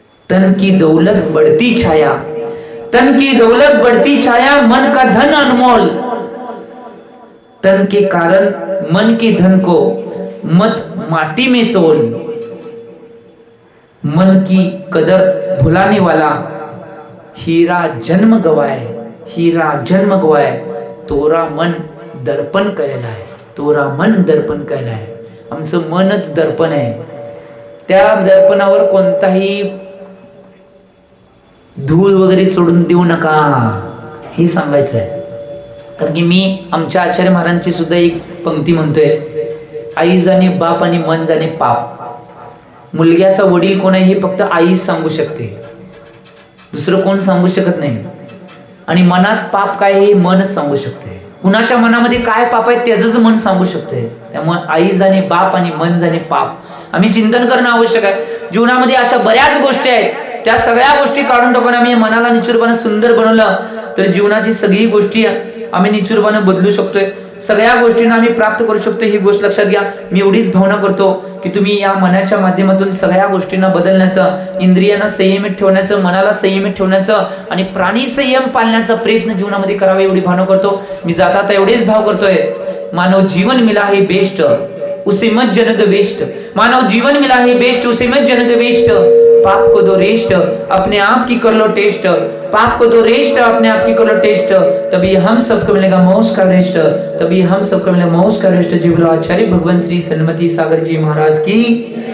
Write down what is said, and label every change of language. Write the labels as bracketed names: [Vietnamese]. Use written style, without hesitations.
[Hindi] तन की दौलत बढ़ती छाया, तन की दौलत बढ़ती छाया, मन का धन अनमोल, तन के कारण मन के धन को मत माटी में तोल, मन की कदर भुलाने वाला हीरा जन्म गवाए, हीरा जन्म गवाए, तोरा मन दर्पण कहला है, तोरा मन दर्पण कहला है. [Marathi] आमचं मनच दर्पण आहे. त्या दर्पणावर कोणताही धूळ वगैरे चढून देऊ नका हे सांगायचं आहे. कारण की मी आमच्या आचार्य महाराजांची सुद्धा एक पंक्ती म्हणतोय, आई जाणे बाप आणि मन जाणे पाप. मुलग्याचा वडील कोण आहे हे फक्त आईच सांगू शकते, दुसरं कोण सांगू शकत नाही. आणि मनात पाप काय हे मनच सांगू शकते. कुणाच्या मनामध्ये काय पाप आहे त्याचंच मन सांगू शकते. त्यामुळे आई जाणे बाप आणि मन जाणे पाप. आम्ही चिंतन करणं आवश्यक आहे. जीवनामध्ये अशा बऱ्याच गोष्टी आहेत, त्या सगळ्या गोष्टी काढून टाकून आम्ही मनाला निश्चितपणे सुंदर बनवलं तर जीवनाची सगळी गोष्टी आम्ही निश्चितपणे बदलू शकतोय. सगळ्या गोष्टींना आम्ही प्राप्त करू शकतो. ही गोष्ट लक्षात घ्या. मी एवढीच भावना करतो की तुम्ही या मनाच्या माध्यमातून सगळ्या गोष्टींना बदलण्याचं, इंद्रियांना संयमित ठेवण्याचं, मनाला संयमित ठेवण्याचं आणि प्राणी संयम पाळण्याचा प्रयत्न जीवनामध्ये करावा एवढी भावना करतो. मी जाता एवढेच भाव करतोय, [Hindi] मानव जीवन मिला है बेस्ट उसे मत जन दो वेस्ट, मानव जीवन मिला है बेस्ट उसे मत जन दो वेस्ट, पाप को दो रेस्ट अपने आप की कर लो टेस्ट, पाप को दो रेस्ट अपने आप की कर लो टेस्ट, तभी हम सबको मिलेगा मौज का रेस्ट, तभी हम सबको मिलेगा मौज का रेस्ट. जी बोलो आचार्य भगवान श्री सन्मति सागर जी महाराज की.